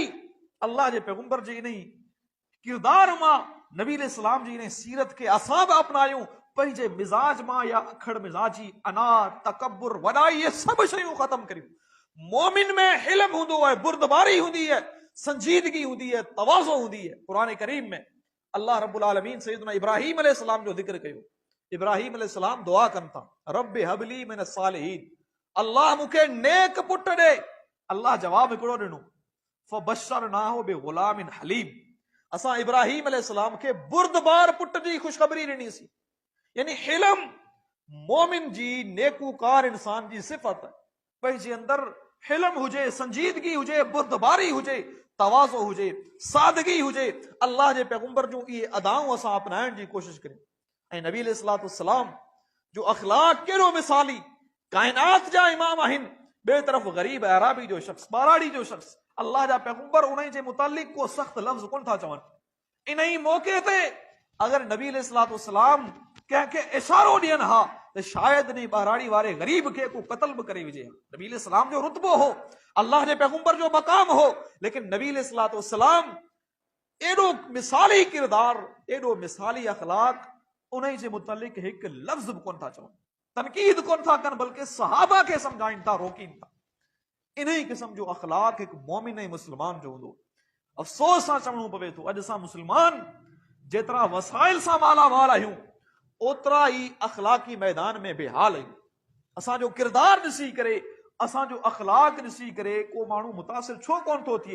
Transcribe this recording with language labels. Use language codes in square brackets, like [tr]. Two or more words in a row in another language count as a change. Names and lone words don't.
[sd] अल्लाह जे पैगंबर जी इन किरदार मां, नबी अलैहिस्सलाम जी इन सीरत के असां बि अपनायूं, पंहिंजे मिजाज मां या अखड़ मिजाजी, अना, तकब्बुर, वॾाई, ये सब शयूं ख़त्म करियूं। मोमिन में हिल्म हूंदो है, बुर्दबारी हूंदी है, संजीदगी हूंदी है, तवाज़ो हूंदी है। कुरान करीम में अल्लाह रब्बुल आलमीन सैयदना इब्राहीम अलैहिस्सलाम जो जिक्र कयो। इब्राहीम अलैहिस्सलाम दुआ कनि था, [ar] رب هب لي من الصالحين, [sd] अल्लाह मूंखे नेक पुट ॾे। अल्लाह जवाब हिकिड़ो ॾिनो, [ar] فبشرناه بغلام حليم, [sd] असां इब्राहीम अलैहिस्सलाम खे बुर्दबार पुट जी खुशखबरी ॾिनीसीं। यानी हिल्म मोमिन जी, नेकूकार इंसान जी सिफ़त है, पंहिंजे अंदर हिल्म हुजे, संजीदगी हुजे, बुर्दबारी हुजे, तवाज़ो हुजे, सादगी हुजे, अल्लाह जे पैगंबर जूं इहे अदाऊं असां अपनाइण जी कोशिश करियूं। ऐं नबी अलैहिस्सलाम जो अखलाक केड़ो मिसाली, कायनात जा इमाम आहिनि, ॿिए तरफ़ गरीब अराबी जो शख्स, बाराड़ी जो शख्स, अल्लाह जा पैगंबर उन जे मुतालिक को सख्त लफ्ज़ कोन था चवनि। इन ही मौके ते अगर नबी अलैहिस्सलाम कंहिंखे इशारो ॾियनि हा त शायद नहीं बहराड़ी वारे गरीब के को कत्ल भी करे विझे। नबी अलैहिस्सलाम जो रुतबो हो, अल्लाह जे पैगंबर जो मकाम हो, लेकिन नबी अलैहिस्सलाम एडो मिसाली किरदार, एडो मिसाली अखलाक, उन जे मुतालिक एक लफ्ज भी कोन था चवनि, तनकीद कोन था कनि, बल्कि सहाबा के समझाइन था, रोकीन था। इन ही किस्म जो अखलाक एक मोमिन ऐं मुसलमान जो हूंदो। अफ़सोस सां चवणो पवे थो, अॼु असां मुसलमान जेतिरा वसाइल सां मालामाल आहियूं, ओतिरा ही अखलाकी मैदान में बेहाल आहियूं। असांजो किरदार ॾिसी करे, असांजो अखलाक ॾिसी करे को माण्हू मुतासिर छो कोन थो थिए?